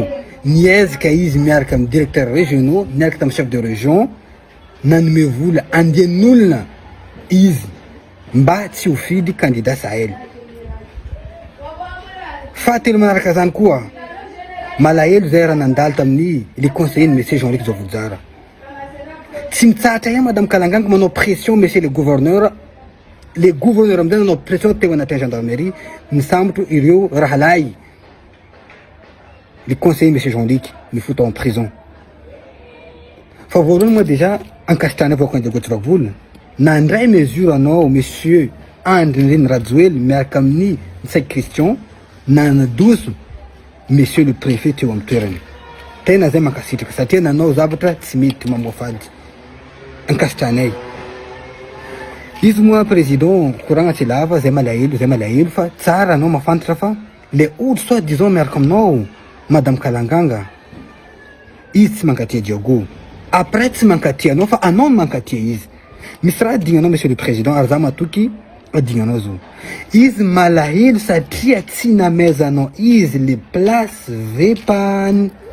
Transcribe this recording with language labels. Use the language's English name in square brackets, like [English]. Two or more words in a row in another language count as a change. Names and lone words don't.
[Malagasy] Niezaka izy miaraka amin'ny [French] directeur régionaux, [Malagasy] miaraka tamin'ny [French] chef de région [Malagasy] nanome vola andian'olona izy mba tsy ho fidy candidat Sahel. Fahatelo manaraka zany koa malahelo zay raha nandalo tamin'ny [French] le conseiller monsieur [Malagasy] Jean-Luc Tsovodzara. Tsy mitsahatra ihany madame kalanganga manao [French] pression monsieur le gouverneur. Les gouverneurs [Malagasy] amizay nanao pression teo anatin'ny gendarmerie misambotro ireo rahalahy. [French] Le conseiller monsieur Jean-Luc mifoto en prison. [Malagasy] Fa voalohany moa déjà ankasitrana avoaka Diego Tsovaky Volo nandray mesure anao monsieur Andry Nirina Rajoely miaraka amin'ny Saig Christian nanadoso [French] monsieur le préfet [Malagasy] teo amin'ny toerany. Tena zay mankasitraka satria nanao zavatra tsy mety mamoafady ankasitranay. Izy moa président koragna tsy lava zay malahelo fa tsara anao mafantatra fa le olo [French] soit disons [Malagasy] miaraka aminao madame Kalanganga izy tsy mankatia Diogo, après tsy mankatia anao fa anao no mankatia izy. Misy raha adignanao [French] monsieur le président [Malagasy] ary za matoky adignanao zo. Izy malahelo satria tsy namezanao izy [French] le place [Malagasy] vepany.